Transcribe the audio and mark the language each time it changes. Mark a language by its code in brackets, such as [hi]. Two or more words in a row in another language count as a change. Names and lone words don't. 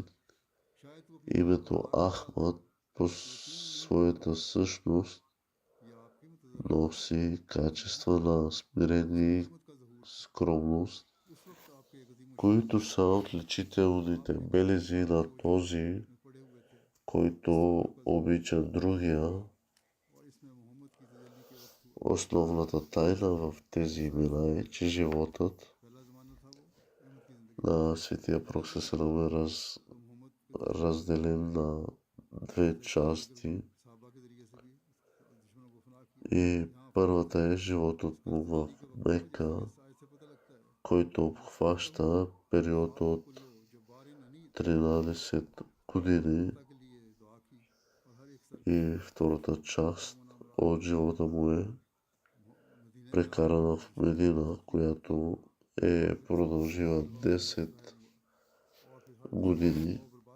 [bg] Името Ахмад по своята същност носи качества на смирение и скромност, които са отличителните белези на този, който обича другия. Основната тайна в тези имена е, че животът на светия пророк [ar] صلى الله عليه وسلم [bg] е разделен на две части. И първата е животът му в Мека, който обхваща период от 13 години, и втората част от живота му е прекарана в Медина, която е продължила 10 години.